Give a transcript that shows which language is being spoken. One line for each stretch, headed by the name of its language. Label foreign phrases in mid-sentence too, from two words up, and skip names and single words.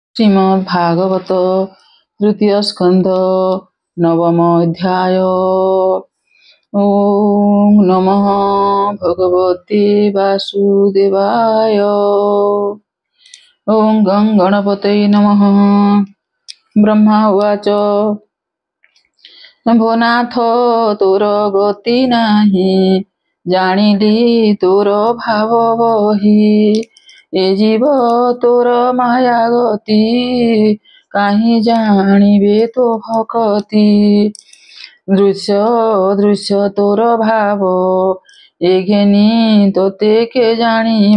Sanskrit: श्रीमद्भागवत तृतीय स्कंध नवम अध्याय। ओम नमः भगवते वासुदेवाय। ओम गं गणपतये नमः। ब्रह्मा उवाच
Odia: ଭୋନାଥ ତୋର ଗତି ନାହି, ଜାଣିଲି ତୋର ଭାବ ବହି। ଏ ଜୀବ ତୋର ମାୟା ଗତି, କାହି ଜାଣିବେ ତୋ ଭକତି। ଦୃଶ୍ୟ ଦୃଶ୍ୟ ତୋର ଭାବ, ଏ ଘେନି ତୋତେ କେ ଜାଣିବ।